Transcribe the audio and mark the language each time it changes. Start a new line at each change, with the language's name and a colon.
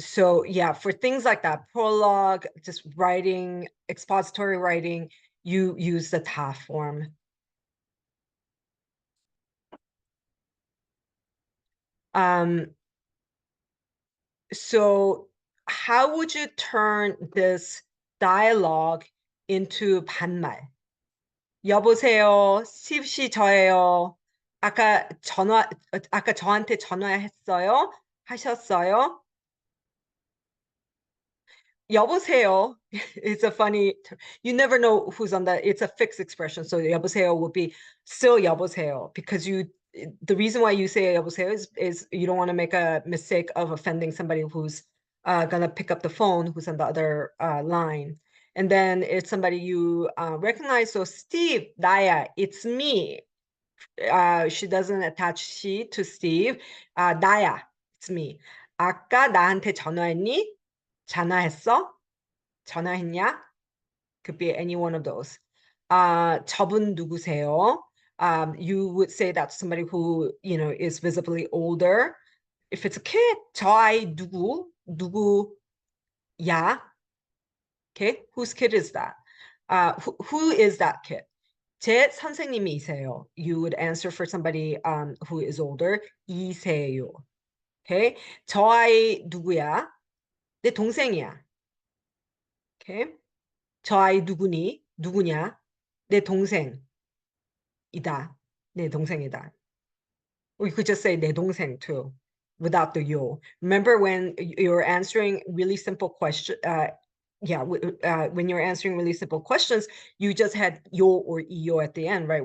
English: So yeah, for things like that, prologue, just writing, expository writing, you use the TA form. So how would you turn this dialogue into 반말?
Korean: 여보세요, C.Ph씨 저예요. 아까 저한테 전화했어요? 하셨어요? 여보세요.
English: It's a funny, you never know who's on that. It's a fixed expression. So 여보세요 would be still 여보세요, because the reason why you say 여보세요 is you don't want to make a mistake of offending somebody who's gonna pick up the phone, who's on the other line. And then it's somebody you recognize. So Steve, 나야, it's me. She doesn't attach she to Steve.
Korean: 나야,
English: it's me.
Korean: 아까 나한테 전화했니? 전화했어? 전화했냐?
English: Could be any one of those.
Korean: 저분 누구세요?
English: You would say that's somebody who, you know, is visibly older. If it's a kid,
Korean: 저 아이 누구야?
English: Okay, whose kid is that? Who is that kid?
Korean: 제 선생님이세요.
English: You would answer for somebody who is older.
Korean: 이세요. Okay, 저 아이 누구야? 내 동생이야. Okay, 저 아이 누구니? 누구냐? 내 동생이다. 내 동생이다.
English: Or you could just say
Korean: 내 동생
English: too, without the yo. Remember when you're answering really simple questions, when you're answering really simple questions, you just had yo or iyo at the end, right?